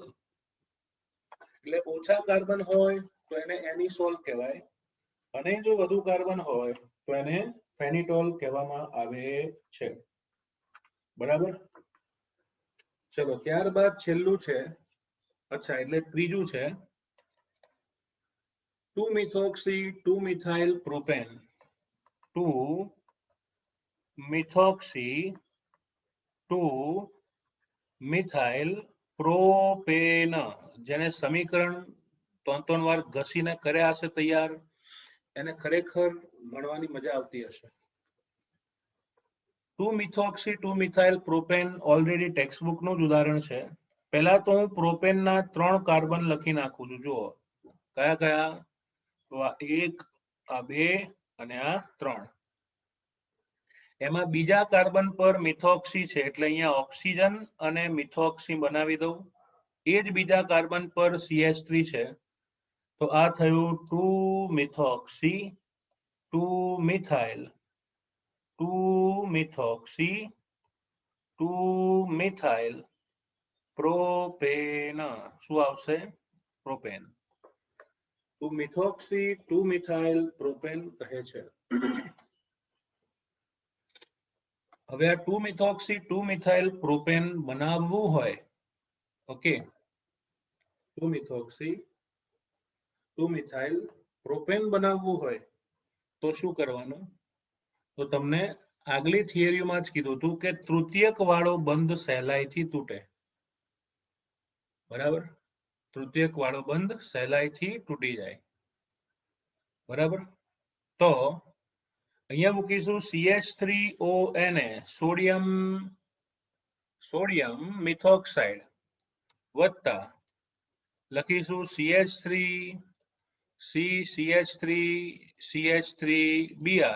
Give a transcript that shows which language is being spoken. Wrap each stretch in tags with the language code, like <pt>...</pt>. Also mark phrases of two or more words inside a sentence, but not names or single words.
<gu>એટલે ઓછા કાર્બન હોય તો એને એનિસોલ કહેવાય અને જો વધુ કાર્બન હોય તો એને ફેનિટોલ કહેવામાં આવે છે. બરાબર. ચલો ત્યારબાદ છેલ્લું છે, અચ્છા એટલે ત્રીજું છે</gu> <en>2-methoxy 2-methyl propane. 2-methoxy 2-methyl propane</en> <gu>જેને સમીકરણ 3 વાર ઘસીને કર્યા હશે તૈયાર, એને ખરેખર ભણવાની મજા આવતી હશે.</gu> <en>2-methoxy 2-methyl propane already text book</en> <gu>નું જ ઉદાહરણ છે. પહેલા તો હું પ્રોપેન ના 3 કાર્બન લખી નાખું છું. જુઓ કયા કયા, તો આ 1, આ 2 અને આ 3. એમાં બીજા કાર્બન પર મિથોક્સી છે એટલે અહીંયા ઓક્સિજન અને મિથોક્સી બનાવી દઉં. એ જ બીજા કાર્બન પર CH3 છે તો આ થયું</gu> <en>2-methoxy 2-methyl 2-methoxy 2-methyl propane.</en> <gu>શું આવશે? પ્રોપેન.</gu> <en>2-methoxy 2-methyl propane</en> <gu>કહે છે.</gu> <en>હવે આ 2-methoxy 2-methyl propane બનાવવું હોય, ઓકે, 2-methoxy 2-methyl propane બનાવવું હોય તો શું કરવાનું? તો તમને આગલી થિયરીમાં જ કીધું હતું કે તૃતીયક વાળો બંધ સહેલાઈથી તૂટે. બરાબર, તૃતીયક વાળો બંધ સહેલાઈથી તૂટી જાય. બરાબર, તો અહીંયા મૂકીશું CH3ONA sodium methoxide વત્તા લખીશું CH3CH3CH3Br.</en>